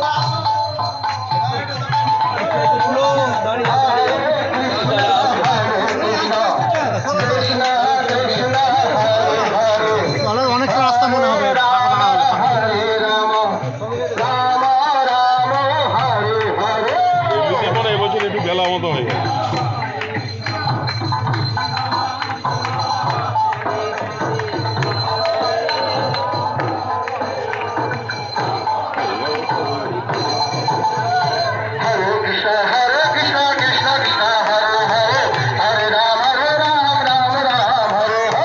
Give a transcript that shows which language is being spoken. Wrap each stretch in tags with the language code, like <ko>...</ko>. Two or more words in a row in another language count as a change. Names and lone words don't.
<bn>তাহলে অনেকটা রাস্তা মনে হবে ফাঁকা ফাঁকা হলে। এমনিতে মনে হয় এবছর একটু বেলা মতো হয়ে গেছে। Hare Krishna, Krishna Krishna, Hare Hare, Hare Ram, Ram Ram, Hare</bn>